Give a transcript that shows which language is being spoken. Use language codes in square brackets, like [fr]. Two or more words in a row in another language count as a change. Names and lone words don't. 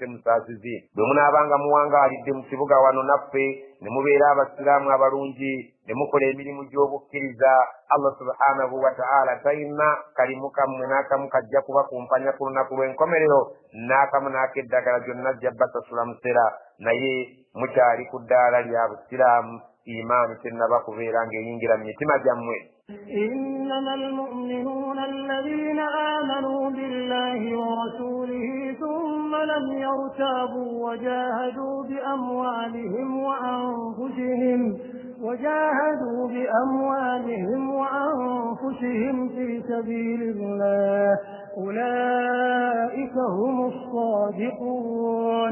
[lg] musaasizi bwe munaabanga muwangaalidde mu kibuga wano naffe ne mubeera abasiraamu abalungi ne mukola emirimu gy'obukkiriza [ar] الله سبحانه وتعالى [lg] talina kalimu kammwe n'akamu kajja kubakumpanya ku lunaku lw'enkomerero n'akamu n'akeddagala gyonna ajja basasula musera naye mukyali ku ddaala lya busiraamu imaani tennaba kubeera ng'eyingira mu mitima gyammwe. [ar] إنما المؤمنون الذين آمنوا بالله ورسوله ثم لم يرتابوا وجاهدوا بأموالهم في سبيل الله أولئك هم الصادقون.